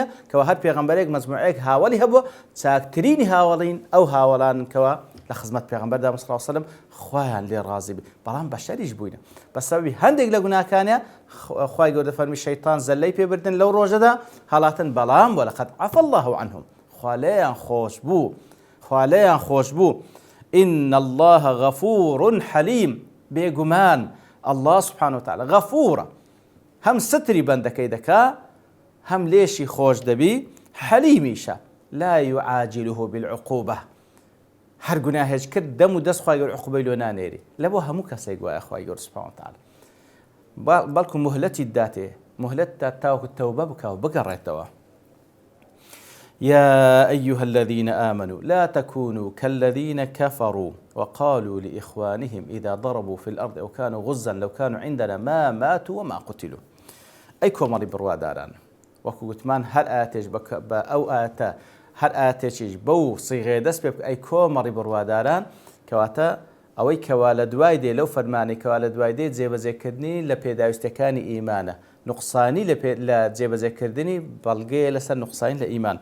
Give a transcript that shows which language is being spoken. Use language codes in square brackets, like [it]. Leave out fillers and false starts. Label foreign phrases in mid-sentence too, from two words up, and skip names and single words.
[ckb] کەوا هەر پێغەمبەرێک مەجموعەیەک هاوڵی هەبووە، چاکترینی هاوڵین ئەو هاوڵان کەوا لە خزمەت پێغەمبەردا [ar] صلی الله عليه وسلم [ckb] خوایان لێ ڕازی بێ، بەڵام بەشەریش بووینە بە سەبەبی هەندێک لە گوناهکانیە خوای گەورە دەفەرمی شەیطان زەلەی پێبردن لەو ڕۆژەدا هەڵاتن، بەڵام [ar] وەلەقەد عەفا الله عنهم، [ckb] خوا لێیان خۆش بوو. [ar] إن الله غفور حليم، [ckb] بێگومان [ar] الله سبحانه وتعالى [ckb] غفورە، هەم ستری بەندەکەی دەکا هەم لێشی خۆش دەبی، حەلیمیشە [ar] لا يعاجله بالعقوبة، [ckb] هەر گوناهێک کرد دەم و دەست خوای گەورە عقوبەی لۆ نانێری، لەبۆ هەموو کەسێک وایە خوای گەورە [ar] سبحانه وتعالى [ckb] بەڵکو مهلەتی داتێ، مهلەتتا تاوەکو تەوبە بکە و بگەڕێتەوە. [ar] يا أيها الذين آمنوا لا تكونوا كالذين كفروا وقالوا لإخوانهم إذا ضربوا في الأرض أو كانوا غزا لو كانوا عندنا ما ماتوا وما قتلوا. [ckb] أي كومري برواداران وەکو گوتمان هەر ئاتێش بە ئەو ئاتە هەر ئاتێکیش بەو سیغەیە دەست پێ بکە ئەی کۆمەڵی بڕواداران، کەواتە ئەوەی کەوا لە دوای دێ لەو فەرمانی کەوا لە دوای دێ جێبەجێکردنی لە پێداویستەکانی ئیمانە، نوقسانی لە جێبەجێکردنی بەڵگەیە لەسەر نوقسانی لە ئیمان.